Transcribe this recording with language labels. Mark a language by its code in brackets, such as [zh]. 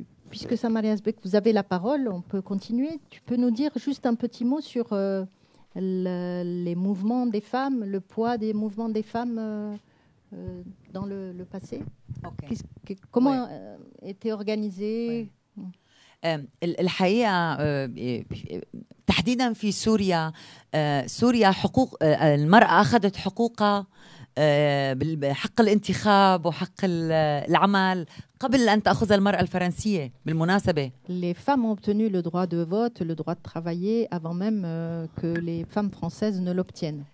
[fr] Puisque Samari Azbek, vous avez la parole, on peut continuer. Tu peux nous dire juste un petit mot sur les mouvements des femmes, le poids des mouvements des femmes dans le passé. Okay. Comment était organisé [ar] الحقيقة تحديدا في سوريا حقوق المرأة أخذت حقوقها بحق الانتخاب وحق العمل قبل أن تأخذ المرأة الفرنسية بالمناسبة. [fr] Les femmes ont obtenu le droit de vote, le droit de travailler avant même que les femmes françaises ne l'obtiennent.